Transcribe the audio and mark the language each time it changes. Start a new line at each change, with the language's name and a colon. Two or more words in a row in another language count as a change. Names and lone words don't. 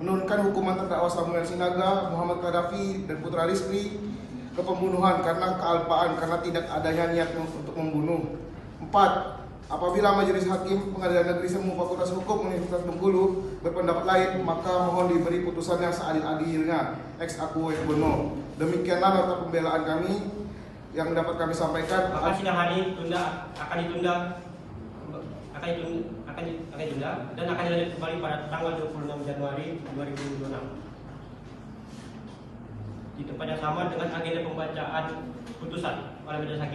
Indonesian: Menurunkan hukuman terdakwa Samuel Sinaga, Muhammad Gaddafi, dan Putra Rizky ke pembunuhan karena kealpaan karena tidak adanya niat untuk membunuh. 4. Apabila majelis hakim Pengadilan Negeri Semu Fakultas Hukum Universitas Bengkulu berpendapat lain, maka mohon diberi putusan yang seadil-adilnya.
Latin: Ex aequo et bono.
Indonesian: Demikianlah nota pembelaan kami yang dapat kami sampaikan. Maka sidang hari akan ditunda dan akan dilanjut kembali pada tanggal 26 Januari 2026 di tempat yang sama dengan agenda pembacaan putusan oleh majelis hakim.